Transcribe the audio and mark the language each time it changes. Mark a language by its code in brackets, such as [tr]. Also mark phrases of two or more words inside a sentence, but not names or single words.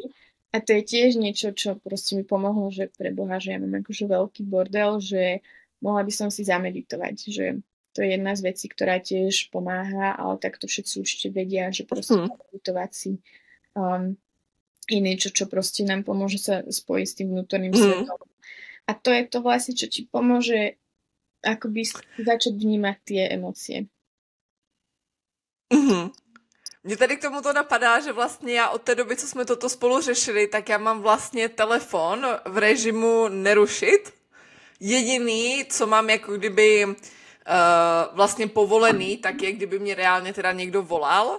[sk] A to je tiež niečo, čo proste mi pomohlo, že pre Boha, že ja mám akože veľký bordel, že mohla by som si zameditovať, že to je jedna z vecí, ktorá tiež pomáha, ale tak to všetci určite vedia, že proste meditovať si je niečo, čo proste nám pomôže sa spojiť s tým vnútorným svetom. A to je to vlastne, čo ti pomôže akoby začať vnímať tie emócie. [cs] Mně tady k tomu to napadá, že vlastně já od té doby, co jsme toto spolu řešili, tak já mám vlastně telefon v režimu nerušit. Jediný, co mám jako kdyby vlastně povolený, tak je, kdyby mě reálně teda někdo volal.